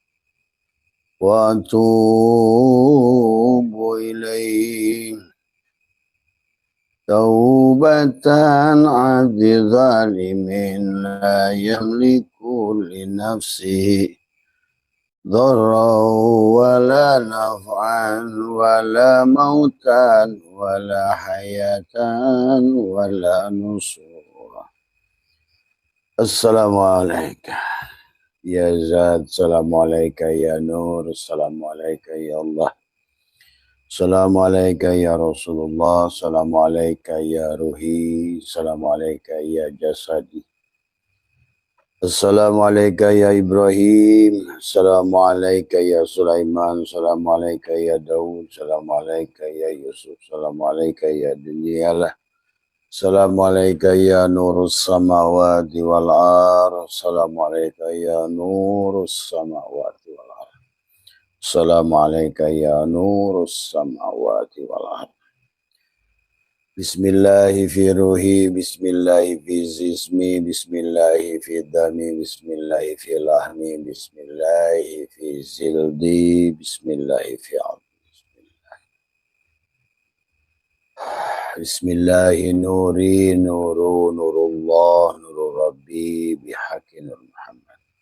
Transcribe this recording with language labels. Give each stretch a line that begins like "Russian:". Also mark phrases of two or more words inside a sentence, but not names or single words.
Arabic: وأتوب إليه توبة عبد ظالم لا يملك لنفسه ضرا ولا نفعا ولا موتا ولا حياة ولا نصورا. السلام عليكم. يا ذات، السلام عليكم يا نور، السلام عليكم يا الله، السلام عليكم يا رسول الله، السلام عليكم يا روحي، السلام عليكم يا جسدي، السلام عليكم يا إبراهيم، السلام عليكم يا سليمان، السلام عليكم يا داود، السلام عليكم يا يوسف، السلام عليكم يا دنيا الله، السلام عليكم يا نور السماوات والأرض، السلام عليكم يا نور السماوات والأرض، السلام عليكم يا نور السماوات والأرض. بسم الله في روحي, بسم الله في جسمي، بسم الله في دمي، بسم الله في لحمي، بسم الله في جلدي، بسم الله في عبدي، بسم الله نوري، نور، نور الله، نور ربي، بحق نور محمد.